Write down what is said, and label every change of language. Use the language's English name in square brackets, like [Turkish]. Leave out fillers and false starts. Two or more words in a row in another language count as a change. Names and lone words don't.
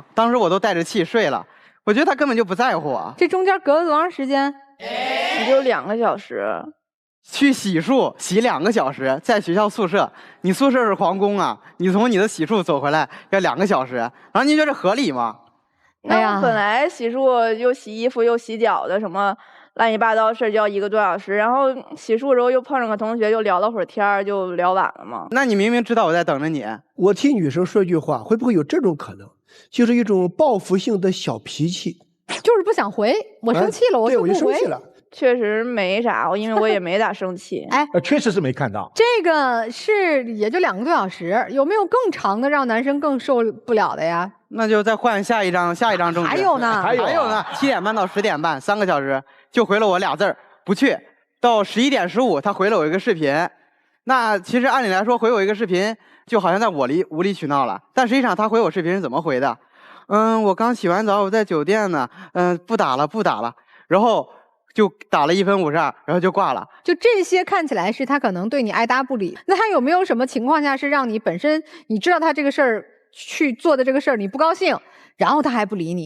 [Chinese] 當時我都帶着氣睡了。我覺得他根本就不在乎我。這中間隔了多長時間？也就2個小時。去洗漱洗2個小時，在學校宿舍，你宿舍是皇宮啊，你從你的洗漱走回來要2個小時，然後你覺得合理嗎？那本来洗漱又洗衣服又洗脚的什么乱七八糟事就要1个多小时，然后洗漱的时候又碰上个同学，就聊了会儿天就聊晚了嘛。那你明明知道我在等着你。我替女生说句话，会不会有这种可能？就是一种报復性的小脾气，就是不想回，我生气了，我就不回。对，我就生气了。确实没啥，因为我也没咋生气。哎，确實是沒看到。這個是也就2個多小時，有沒有更長的讓男生更受不了的呀？那就再換下一張證據。還有呢 7點半到10點半3個小時，就回了我倆字兒不去。到11點15，他回了我一個視頻。那其實按理來說，回我一個視頻就好像在無理取鬧了。但實際上他回我視頻是怎麼回的？我剛洗完澡，我在酒店呢。不打了。然後就打了1分52，然後就掛了。就這些看起來是他可能對你愛答不理。那他有沒有什麼情況下是讓你本身你知道他這個事兒去做的這個事兒你不高興，然後他還不理你？